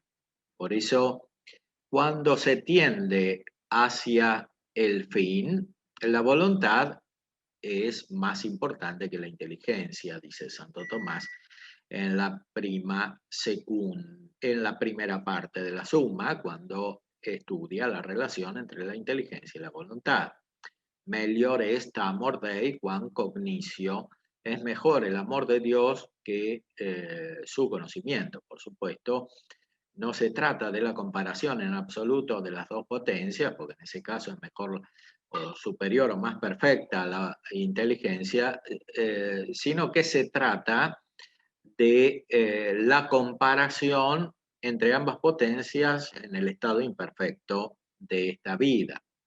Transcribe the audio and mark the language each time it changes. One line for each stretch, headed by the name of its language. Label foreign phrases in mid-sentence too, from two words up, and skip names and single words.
Spanish: Por eso, cuando se tiende hacia el fin, la voluntad es más importante que la inteligencia, dice Santo Tomás en la en la primera parte de la Suma, cuando estudia la relación entre la inteligencia y la voluntad.
Latin: Melior est amor Dei quam cognicio.
Spanish: Es mejor el amor de Dios que su conocimiento. Por supuesto, no se trata de la comparación en absoluto de las dos potencias, porque en ese caso es mejor o superior o más perfecta la inteligencia, sino que se trata de la comparación entre ambas potencias en el estado imperfecto de esta vida.